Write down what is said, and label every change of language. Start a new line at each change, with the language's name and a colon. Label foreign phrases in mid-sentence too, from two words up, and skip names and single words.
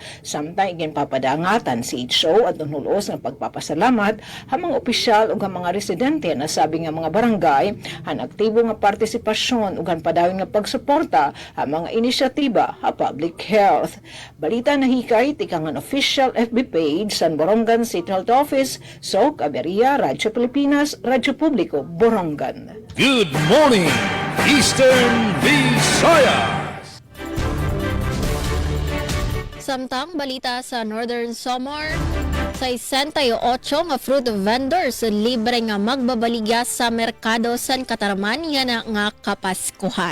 Waray: Samtang igin papadangatan si HO at nulos nga pagpapasalamat ha mga opisyal ug mga residente na sabi nga mga barangay han aktibo nga partisipasyon ug han padawin nga pagsuporta ha mga inisyatiba ha
English: public health.
Waray: Balita na hikay tikang ang
English: official FB page
Waray: San Borongan City Health Office, Sok Aberia, Radyo Pilipinas, Radyo Publiko, Borongan.
English: Good morning, Eastern Visayas!
Waray: Samtang balita sa Northern Samar, sa 68 nga fruit vendors libre nga magbabaligya sa merkado San Katarman nga kapaskuhan.